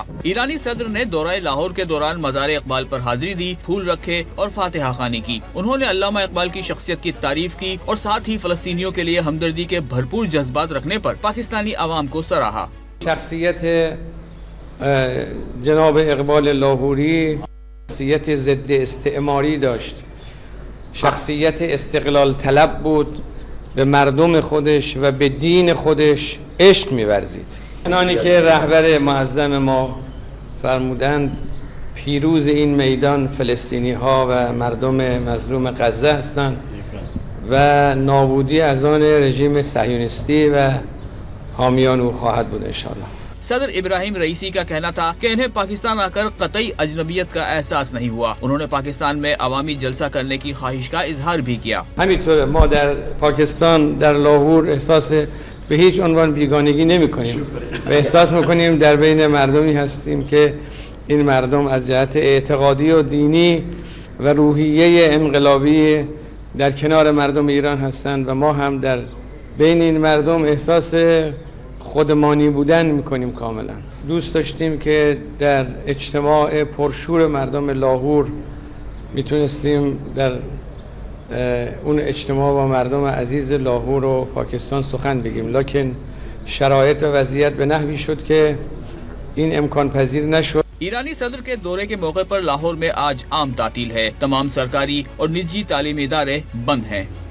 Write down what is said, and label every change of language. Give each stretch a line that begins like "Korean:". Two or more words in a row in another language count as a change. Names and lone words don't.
Urdu: ایرانی صدر نے دورہ لاہور کے دوران مزار اقبال پر حاضری دی، پھول رکھے اور فاتحہ خوانی کی۔ انہوں نے علامہ اقبال کی شخصیت کی تعریف کی اور ساتھ ہی فلسطینیوں کے لیے ہمدردی کے بھرپور جذبات رکھنے پر پاکستانی عوام کو سراہا۔
Persian: شخصیت جناب اقبال لاہوری شخصیت ضد استعماری داشت، شخصیت استقلال طلب بود، به مردم خودش و به دین خودش عشق می‌ورزید. چنانی که رهبر معظم ما فرمودند پیروز این میدان فلسطینی ها و مردم مظلوم غزه هستند و نابودی از آن رژیم صهیونیستی و حامیان او خواهد بود انشاءاللہ۔
Urdu: صدر ابراہیم رئیسی کا کہنا تھا کہ انہیں پاکستان آ کر قطعی اجنبیت کا احساس نہیں ہوا۔ انہوں نے پاکستان میں عوامی جلسہ کرنے کی خواہش کا اظہار بھی کیا۔
Persian: همینطور ما در پاکستان در لاهور احساس به هیچ عنوان بیگانگی نمی کنیم و احساس میکنیم در بین مردمی هستیم که این مردم از جهت اعتقادی و دینی و روحیه انقلابی در کنار مردم ایران هستند و ما هم در بین این مردم احساس خودمانی بودن میکنیم کاملا. دوست داشتیم که در اجتماع پرشور مردم لاهور میتونستیم در اون اجتماع با مردم عزیز لاهور و پاکستان سخن بگیم، لکن شرایط و وضعیت به نحوی شد که این امکان پذیر نشد۔
Urdu: ایرانی صدر کے دورے کے موقع پر لاہور میں آج عام تعطیل ہے۔ تمام سرکاری اور نجی تعلیمی ادارے بند ہیں۔